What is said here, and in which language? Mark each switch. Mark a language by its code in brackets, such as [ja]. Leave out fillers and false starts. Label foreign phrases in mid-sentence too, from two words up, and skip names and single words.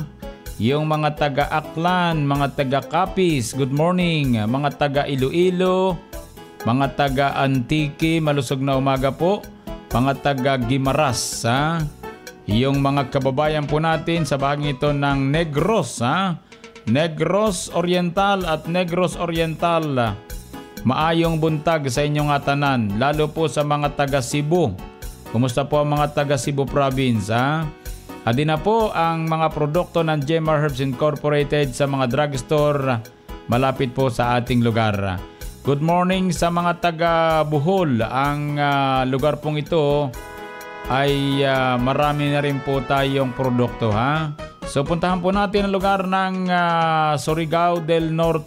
[tl] Yung mga taga Aklan, mga taga Capiz, [en] good morning. [tl] Mga taga Iloilo, mga taga Antique, malusog na umaga po. Mga taga Guimaras, yung mga kababayan po natin sa bahagi ito ng Negros, Negros Oriental at Negros Oriental. [ceb] Maayong buntag sa inyong tanan, [tl] lalo po sa mga taga Cebu. Kumusta po ang mga taga Cebu Province, Adi na po ang mga produkto ng Gemma Herbs Incorporated sa mga drugstore malapit po sa ating lugar. [en] Good morning [tl] sa mga taga Bohol. Ang lugar pong ito ay marami na rin po tayong produkto, So puntahan po natin ang lugar ng Surigao del Norte.